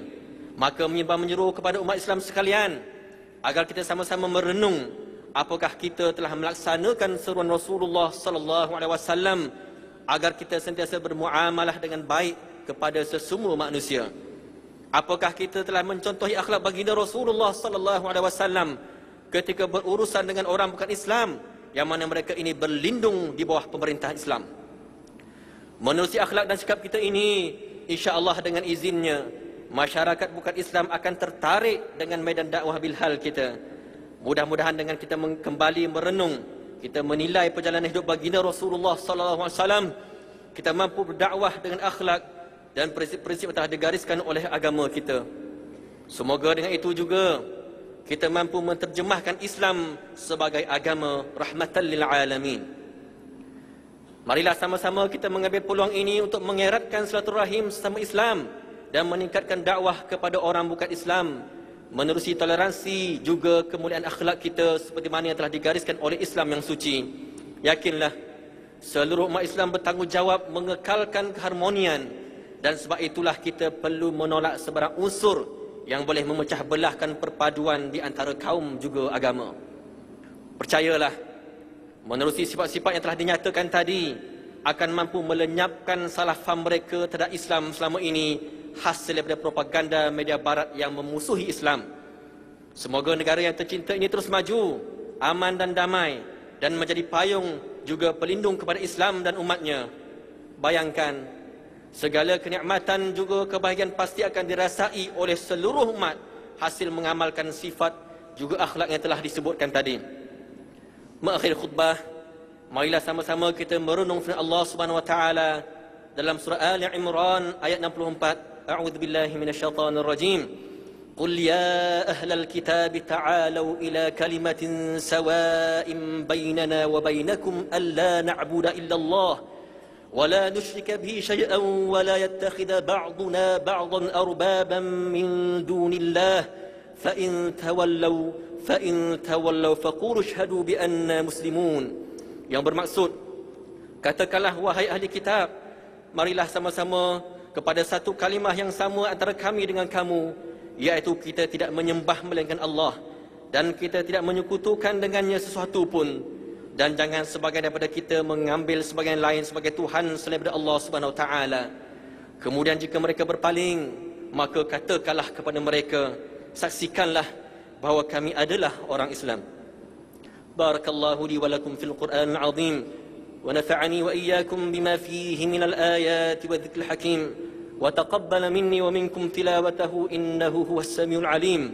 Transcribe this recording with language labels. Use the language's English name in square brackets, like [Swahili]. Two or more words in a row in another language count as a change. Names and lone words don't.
[Malay] Maka mimbar menyeru kepada umat Islam sekalian agar kita sama-sama merenung apakah kita telah melaksanakan seruan Rasulullah [Arabic] صلى الله عليه وسلم [Malay] agar kita sentiasa bermuamalah dengan baik kepada sesama manusia. Apakah kita telah mencontohi akhlak baginda Rasulullah [Arabic] صلى الله عليه وسلم [Malay] ketika berurusan dengan orang bukan Islam, yang mana mereka ini berlindung di bawah pemerintah Islam. Menerusi akhlak dan sikap kita ini, [Arabic] إن شاء الله [Malay] dengan izinnya, masyarakat bukan Islam akan tertarik dengan medan dakwah bilhal kita. Mudah-mudahan dengan kita kembali merenung, kita menilai perjalanan hidup baginda Rasulullah [Arabic] صلى الله عليه وسلم, [Malay] kita mampu berdakwah dengan akhlak dan prinsip-prinsip yang telah digariskan oleh agama kita. Semoga dengan itu juga kita mampu menterjemahkan Islam sebagai agama [Arabic] رحمة للعالمين. [Malay] Marilah sama-sama kita mengambil peluang ini untuk mengeratkan silaturahim sesama Islam dan meningkatkan dakwah kepada orang bukan Islam, menerusi toleransi juga kemuliaan akhlak kita seperti mana yang telah digariskan oleh Islam yang suci. Yakinlah, seluruh umat Islam bertanggungjawab mengekalkan keharmonian, dan sebab itulah kita perlu menolak sebarang unsur yang boleh memecah belahkan perpaduan di antara kaum juga agama. Percayalah, menerusi sifat-sifat yang telah dinyatakan tadi akan mampu melenyapkan salah faham mereka terhadap Islam selama ini, hasil daripada propaganda media barat yang memusuhi Islam. Semoga negara yang tercinta ini terus maju, aman dan damai, dan menjadi payung juga pelindung kepada Islam dan umatnya. Bayangkan, segala kenikmatan juga kebahagiaan pasti akan dirasai oleh seluruh umat hasil mengamalkan sifat juga akhlak yang telah disebutkan tadi. Mengakhiri khutbah, marilah sama-sama kita merenung firman Allah [Arabic] سبحانه وتعالى [Malay] dalam surah Ali Imran ayat 64. [Arabic] أعوذ بالله من الشيطان الرجيم قل يا أهل الكتاب تعالوا إلى كلمة سواء بيننا وبينكم ألا نعبد إلا الله ولا نشرك به شيئا ولا يتخذ بعضنا بعضا أربابا من دون الله فإن تولوا فقولوا اشهدوا بأننا مسلمون. [Malay] Yang bermaksud, katakanlah wahai ahli kitab, marilah sama-sama kepada satu kalimah yang sama antara kami dengan kamu, iaitu kita tidak menyembah melainkan Allah dan kita tidak menyekutukan dengannya sesuatu pun, dan jangan sebagian daripada kita mengambil sebagian lain sebagai Tuhan selain daripada Allah [Arabic] سبحانه وتعالى. [Malay] Kemudian jika mereka berpaling, maka katakanlah kepada mereka, saksikanlah bahawa kami adalah orang Islam. [Arabic] بارك الله لي ولكم في القرآن العظيم ونفعني وإياكم بما فيه من الآيات والذكر الحكيم وتقبل مني ومنكم تلاوته إنه هو السميع العليم.